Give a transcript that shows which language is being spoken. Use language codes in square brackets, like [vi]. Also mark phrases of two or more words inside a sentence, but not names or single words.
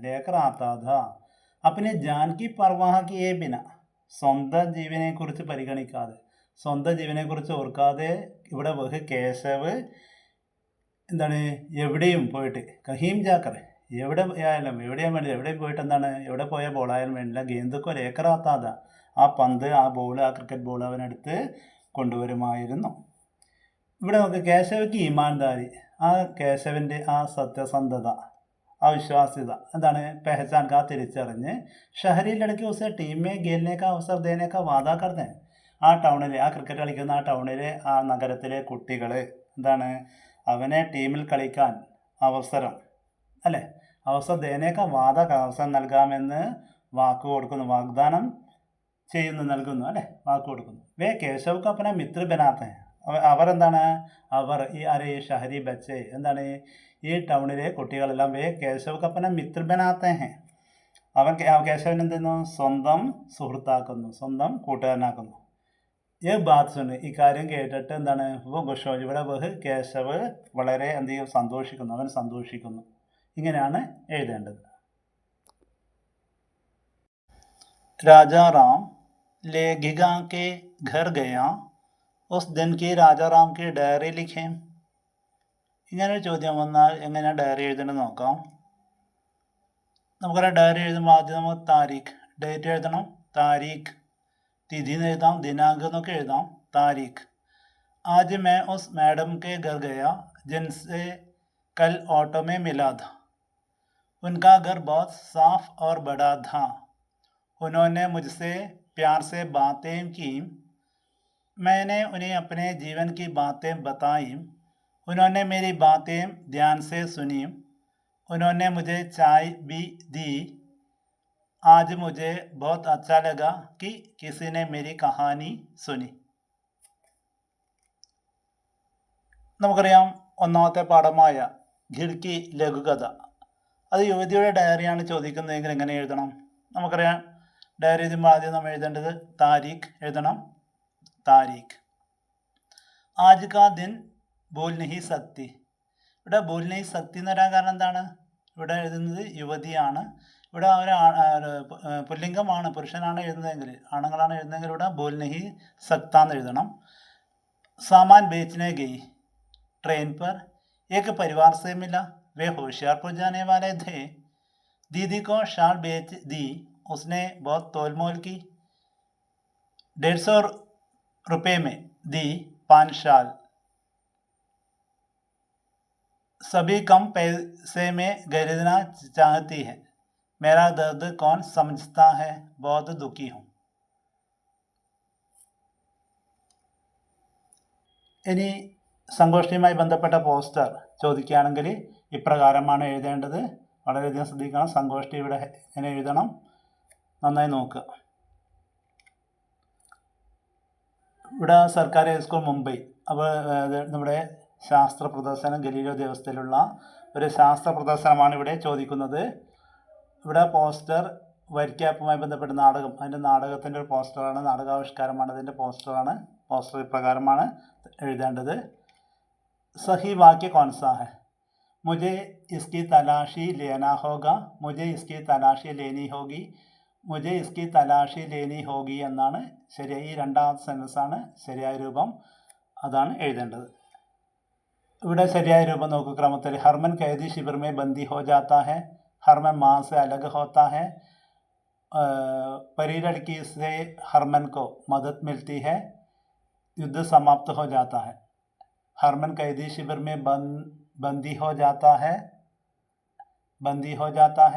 [hi] लेकर आता था अपने जान की परवाह किये बिना, [ml] സ്വന്തം ജീവനെക്കുറിച്ച് പരിഗണിക്കാതെ, സ്വന്തം ജീവനെക്കുറിച്ച് ഓർക്കാതെ ഇവിടെ വഹ് കേശവ് എന്താണ് എവിടെയും പോയിട്ട് [hi] कहीं जाकर [ml] എവിടെയും പോയിട്ട് എന്താണ് എവിടെ പോയ ബോളായാലും വേണ്ടില്ല [hi] गेंद को लेकर आता था [ml] ആ പന്ത് ആ ബോൾ ആ [en] cricket ball [ml] അവനെടുത്ത് കൊണ്ടുവരുമായിരുന്നു. ഇവിടെ നമുക്ക് കേശവയ്ക്ക് ഈമാൻദാരി, ആ കേശവൻ്റെ ആ സത്യസന്ധത, ആ വിശ്വാസ്യത എന്താണ് [hi] पहचान का തിരിച്ചറിഞ്ഞ് ഷഹരി ലड़के उसे टीम में खेलने का अवसर देने का वादा करते हैं. [ml] ആ ടൗണിലെ ആ ക്രിക്കറ്റ് കളിക്കുന്ന ആ ടൗണിലെ ആ നഗരത്തിലെ കുട്ടികൾ എന്താണ് അവനെ ടീമിൽ കളിക്കാൻ അവസരം അല്ലേ അവസരം ദേനേക്ക അവസരം നൽകാമെന്ന് വാഗ്ദാനം നൽകുന്നു അല്ലേ വാക്ക് കൊടുക്കുന്നു. [hi] वे केशव को अपना मित्र बनाते, [ml] അവരെന്താണ് ഈ [hi] शहरी बच्चे [ml] എന്താണ് ഈ ടൗണിലെ കുട്ടികളെല്ലാം [hi] वे केशव को अपना मित्र बनाते हैं, [ml] കേശവൻ എന്തെന്നു സ്വന്തം സുഹൃത്താക്കുന്നു, സ്വന്തം കൂട്ടുകാരനാക്കുന്നു. ഈ ബാത്സുണ്ട് ഈ കാര്യം കേട്ടിട്ട് എന്താണ് ഇവിടെ കേശവ് വളരെ എന്ത് ചെയ്യും സന്തോഷിക്കുന്നു, അവൻ സന്തോഷിക്കുന്നു. ഇങ്ങനെയാണ് എഴുതേണ്ടത്. [hi] राजा राम लेखिका के घर गया, उस दिन की राजा राम की डायरी लिखे. [ml] ഇങ്ങനൊരു ചോദ്യം വന്നാൽ എങ്ങനെയാണ് ഡയറി എഴുതണമെന്ന് നോക്കാം. നമുക്കറിയാം ഡയറി എഴുതുമ്പോൾ ആദ്യം നമുക്ക് താരീഖ് ഡേറ്റ് എഴുതണം, താരീഖ് തിഥി എന്ന് എഴുതാം, ദിനാങ്ക് എന്നൊക്കെ എഴുതാം. [hi] താരീഖ് आज मैं उस मैडम के घर गया जिनसे कल ऑटो में मिला था. उनका घर बहुत साफ और बड़ा था. उन्होंने मुझसे प्यार से बातें की. मैंने उन्हें अपने जीवन की बातें बताई. उन्होंने मेरी बातें ध्यान से सुनी. उन्होंने मुझे चाय भी दी. आज मुझे बहुत अच्छा लगा कि किसी ने मेरी कहानी सुनी. [ml] നമുക്കറിയാം ഒന്നാമത്തെ പാഠമായ ഖിഡ്കി ലഘുകഥ, അത് യുവതിയുടെ ഡയറിയാണ് ചോദിക്കുന്നതെങ്കിൽ എങ്ങനെ എഴുതണം? നമുക്കറിയാം ഡയറി എഴുതുമ്പോൾ ആദ്യം നമ്മൾ എഴുതേണ്ടത് താരീഖ് എഴുതണം. [hi] तारीख आज का दिन भूल नहीं सकती. [ml] ഇവിടെ [hi] भूल नहीं सकती [ml] എന്ന് പറയാൻ കാരണം എന്താണ്? ഇവിടെ എഴുതുന്നത് യുവതിയാണ്. ഇവിടെ പുല്ലിംഗമാണ്, പുരുഷനാണ് എഴുതുന്നതെങ്കിൽ, ആണുങ്ങളാണ് എഴുതുന്നതെങ്കിൽ ഇവിടെ [hi] भूल नहीं सकता [ml] എഴുതണം. [hi] सामान बेचने गई ट्रेन पर एक परिवार से मिला. वे होशियारपुर जाने वाले थे. दीदी को शाल बेच दी. उसने बहुत तोल मोल की. 150 रुपये में दी 5 शाल. सभी कम पैसे में खरीदना चाहती है. मेरा दर्द कौन समझता है. बहुत दुखी हूँ. [ml] ഇനി സങ്കോഷ്ഠിയുമായി ബന്ധപ്പെട്ട പോസ്റ്റർ ചോദിക്കുകയാണെങ്കിൽ ഇപ്രകാരമാണ് എഴുതേണ്ടത്. വളരെയധികം ശ്രദ്ധിക്കണം. സങ്കോഷ്ഠി ഇവിടെ എങ്ങനെ എഴുതണം നന്നായി നോക്കുക. ഇവിടെ സർക്കാർ ഹൈസ്കൂൾ മുംബൈ, അപ്പോൾ നമ്മുടെ ശാസ്ത്ര പ്രദർശനം ഗലീലോ ദേവസ്ഥയിലുള്ള ഒരു ശാസ്ത്ര പ്രദർശനമാണ് ഇവിടെ ചോദിക്കുന്നത്. ഇവിടെ പോസ്റ്റർ വരിക്കാപ്പുമായി ബന്ധപ്പെട്ട നാടകം, അതിൻ്റെ നാടകത്തിൻ്റെ ഒരു പോസ്റ്ററാണ്, നാടകാവിഷ്കാരമാണ്, അതിൻ്റെ പോസ്റ്ററാണ്. പോസ്റ്റർ ഇപ്രകാരമാണ് എഴുതേണ്ടത്. [hi] सही वाक्य कौन सा है. मुझे इसकी तलाशी लेना होगा. मुझे इसकी तलाशी लेनी होगी. मुझे इसकी तलाशी लेनी होगी [ml] എന്നാണ് ശരിയായി. ഈ രണ്ടാമത്തെ സെൻറ്റൻസാണ് ശരിയായ രൂപം, അതാണ് എഴുതേണ്ടത്. ഇവിടെ ശരിയായ രൂപം നോക്കൂ ക്രമത്തിൽ. [hi] ഹർമൻ कैदी शिविर में बंदी हो जाता है. हरमन माँ से अलग होता है. परी लड़की से हरमन को मदद मिलती है. युद्ध समाप्त हो जाता है. हरमन कैदी शिविर में बंदी हो जाता है.